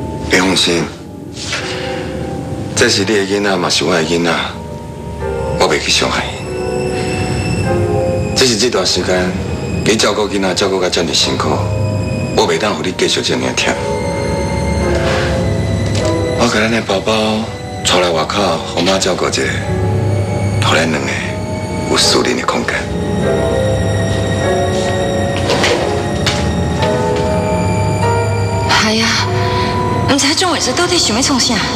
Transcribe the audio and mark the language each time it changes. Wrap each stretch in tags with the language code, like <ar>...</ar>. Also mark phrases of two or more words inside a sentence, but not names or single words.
<nan>别放心，这是你的囡仔，嘛是我的囡仔，我袂去伤害伊。只是这段时间你照顾囡仔照顾到这么辛苦，我袂当让你继续这么忝。我甲咱的宝宝带来外口，互妈照顾一下，互咱两个有私人的空间。系啊，唔知钟伟哲到底想要创啥？</nan>